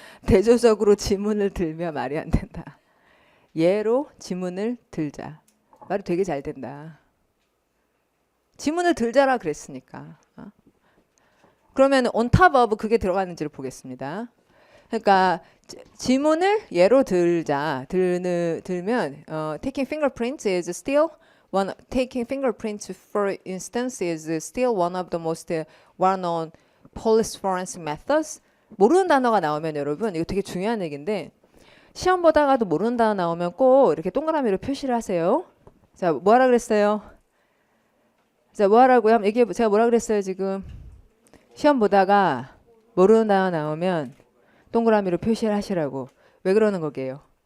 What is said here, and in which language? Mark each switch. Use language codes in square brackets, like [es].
[ko] 대조적으로 지문을 들며 말이 안 된다. 예로 지문을 들자. 말이 되게 잘 된다. 지문을 들자라 그랬으니까. 그러면 [en] on top of [ko] 그게 들어가는지를 보겠습니다. 그러니까 지문을 예로 들자. 들면 [en] taking fingerprints is still taking fingerprints for instance is still one of the most well-known police forensic methods. [ko] 모르는 단어가 나오면 여러분 이거 되게 중요한 얘기인데 시험 보다가도 모르는 단어 나오면 꼭 이렇게 동그라미로 표시를 하세요. 자, 뭐하라 그랬어요? 자, 뭐하라고요? 제가 뭐라 그랬어요 지금? 시험 보다가 모르는 단어 나오면 동그라미로 표시를 하시라고. 왜 그러는 거게요?